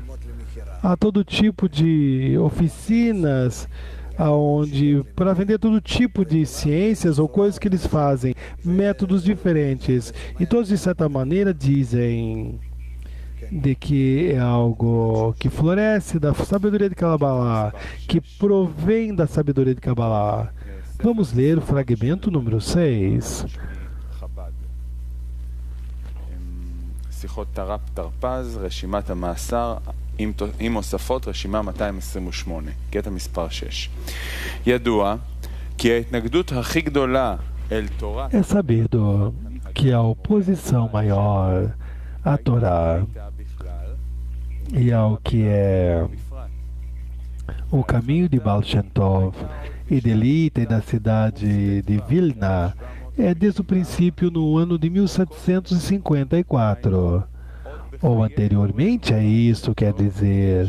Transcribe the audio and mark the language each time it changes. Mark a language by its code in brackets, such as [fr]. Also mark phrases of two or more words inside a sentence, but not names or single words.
[pt] Há todo tipo de oficinas aonde para vender todo tipo de ciências ou coisas que eles fazem, métodos diferentes. E todos de certa maneira dizem de que é algo que floresce da sabedoria de Kabbalah, que provém da sabedoria de Kabbalah. Vamos ler o fragmento número 6. [he] שיחות תר"פ תרפ"ז, רשימת המאסר עם הוספות, רשימה 228, קטע מספר 6. ידוע כי ההתנגדות הכי גדולה אל תורה [pt] É sabido que a oposição maior à Torá e ao que é o caminho de Baal Shem Tov e de Lita e da cidade de Vilna é desde o princípio no ano de 1754, ou anteriormente a isso, quer dizer.